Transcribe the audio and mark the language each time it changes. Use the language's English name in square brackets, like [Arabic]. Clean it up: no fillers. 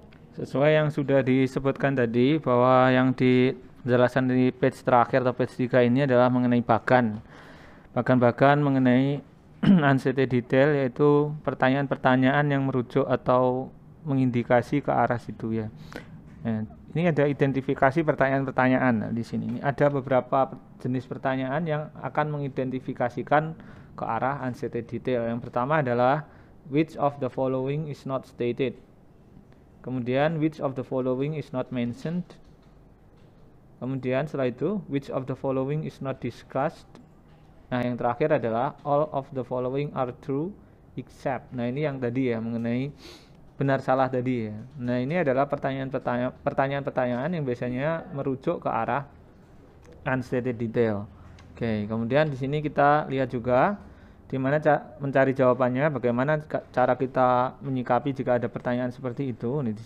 [Indonesian] Sesuai yang sudah disebutkan tadi bahwa yang di penjelasan di page terakhir atau page 3 ini adalah mengenai bagan mengenai unstated detail, yaitu pertanyaan-pertanyaan yang merujuk atau mengindikasi ke arah situ ya. Ini ada identifikasi pertanyaan-pertanyaan di sini. Ini ada beberapa jenis pertanyaan yang akan mengidentifikasikan ke arah unstated detail. Yang pertama adalah [English] which of the following is not stated. [Indonesian] Kemudian [English] which of the following is not mentioned. [Indonesian] Kemudian setelah itu [English] which of the following is not discussed. [Indonesian] Nah, yang terakhir adalah [English] all of the following are true except. [Indonesian] Nah, ini yang tadi ya mengenai benar salah tadi ya. Nah, ini adalah pertanyaan-pertanyaan yang biasanya merujuk ke arah unstated detail. Oke, kemudian di sini kita lihat juga di mana mencari jawabannya, bagaimana cara kita menyikapi jika ada pertanyaan seperti itu.